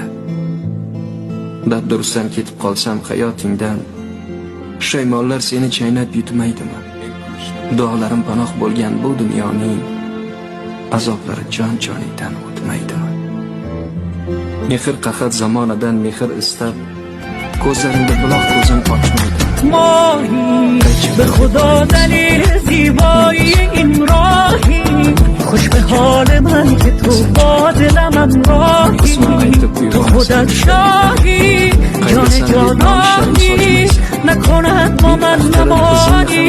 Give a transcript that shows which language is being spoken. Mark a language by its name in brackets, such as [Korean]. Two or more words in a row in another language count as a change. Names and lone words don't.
[Uzbek] Dabdurustdan ketib qolsam hayotingdan, pushaymonlar seni chaynab yutmaydimi? Duolarim panoh bo'lgan bu dunyoning azoblari jon-joningdan o'tmaydimi? Mehr qahat zamonidan mehr istab, ko'zlaringda buloq ko'zim ochmaydi. [Persian] ماهی به خدا دلیل زیبایی این راهی، خوش به حال من که تو با دلم همراهی، تو خودت شاهی جان جانانی، نکند با من نمانی.